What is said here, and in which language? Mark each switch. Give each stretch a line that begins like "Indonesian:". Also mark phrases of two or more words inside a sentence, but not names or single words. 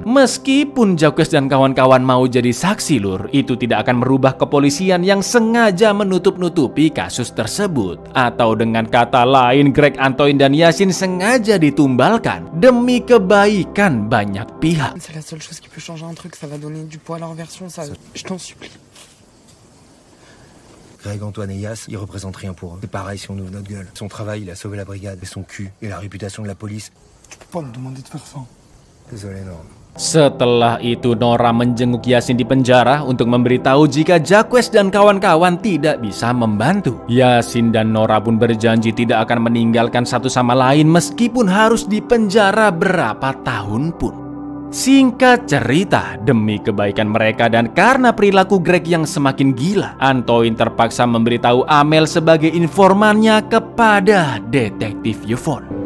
Indonesian: Meskipun Jacques dan kawan-kawan mau jadi saksi, lur, itu tidak akan merubah kepolisian yang sengaja menutup-nutupi kasus tersebut. Atau dengan kata lain, Greg, Antoine, dan Yasin sengaja ditumbalkan demi kebaikan banyak pihak.
French: C'est la seule chose qui peut changer un truc, ça va donner du poids à leur version, ça, je t'en supplie. Greg, Antoine et Yass, ils représentent rien pour eux. C'est pareil si on ouvre notre gueule. Son travail, il a sauvé la brigade, et son cul, et la réputation de la police. Tu peux pas me demander de faire ça. Désolé, Norm.
Indonesian: Setelah itu Nora menjenguk Yasin di penjara untuk memberitahu jika Jacques dan kawan-kawan tidak bisa membantu. Yasin dan Nora pun berjanji tidak akan meninggalkan satu sama lain meskipun harus dipenjara berapa tahun pun. Singkat cerita, demi kebaikan mereka dan karena perilaku Greg yang semakin gila, Antoine terpaksa memberitahu Amel sebagai informannya kepada detektif Yvonne.